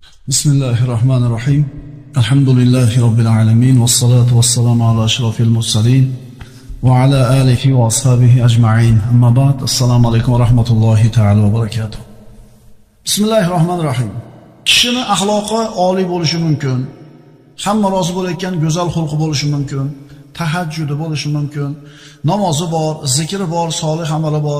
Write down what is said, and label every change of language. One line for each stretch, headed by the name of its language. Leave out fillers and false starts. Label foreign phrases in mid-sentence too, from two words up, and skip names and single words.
Arabic: بسم الله الرحمن الرحيم الحمد لله رب العالمين. والصلاة والسلام على أشرف المرسلين وعلى آله وأصحابه أجمعين. أما بعد. السلام عليكم ورحمة الله تعالى وبركاته بسم الله الرحمن الرحيم.
Uzbek: Kishining axloqi oliy bo'lishi mumkin. Hamma rozi bo'layotgan go'zal xulqi bo'lishi mumkin. Tahajjudi bo'lishi mumkin. Namozi bor, zikri bor, solih amali bor.